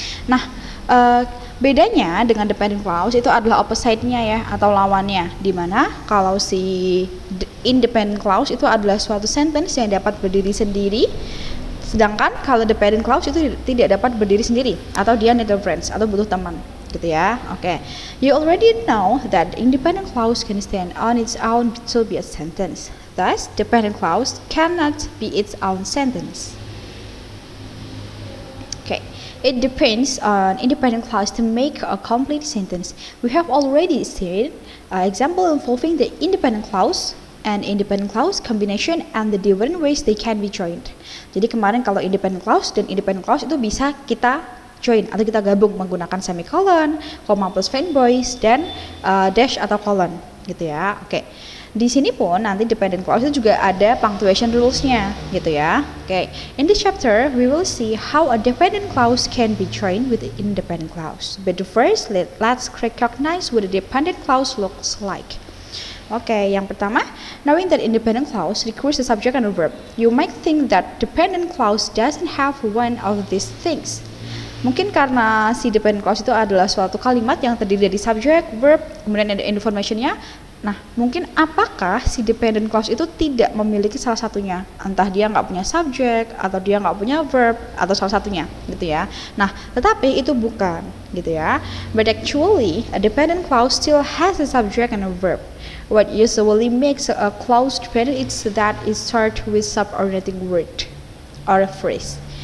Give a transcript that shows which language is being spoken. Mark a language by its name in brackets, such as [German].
[Indonesian] Nah, bedanya dengan dependent clause itu adalah opposite-nya ya atau lawannya, dimana kalau si independent clause itu adalah suatu sentence yang dapat berdiri sendiri, sedangkan kalau dependent clause itu tidak dapat berdiri sendiri atau dia [English] need a friends [Indonesian] atau butuh teman gitu ya. Oke. [English] You already know that independent clause can stand on its own to be a sentence. Thus, dependent clause cannot be its own sentence. Okay, it depends on independent clause to make a complete sentence. We have already seen example involving the independent clause and independent clause combination and the different ways they can be joined. [Indonesian] Jadi kemarin kalau independent clause dan independent clause itu bisa kita join atau kita gabung menggunakan semicolon, koma plus fanboys dan dash atau colon gitu ya. Oke. Di sini pun nanti dependent clause itu juga ada punctuation rules-nya gitu ya. Okay. [English] In this chapter, we will see how a dependent clause can be joined with an independent clause. But first, let's recognize what a dependent clause looks like. Oke, [Indonesian] yang pertama, [English] knowing that independent clause requires a subject and a verb. You might think that dependent clause doesn't have one of these things. [Indonesian] Mungkin karena si dependent clause itu adalah suatu kalimat yang terdiri dari subject, verb, kemudian ada information-nya. Nah, mungkin apakah si dependent clause itu tidak memiliki salah satunya? Entah dia nggak punya subject, atau dia nggak punya verb, atau salah satunya, gitu ya. Nah, tetapi itu bukan, gitu ya. [English] But actually, a dependent clause still has a subject and a verb. What usually makes a clause dependent is that it starts with subordinating word or a phrase.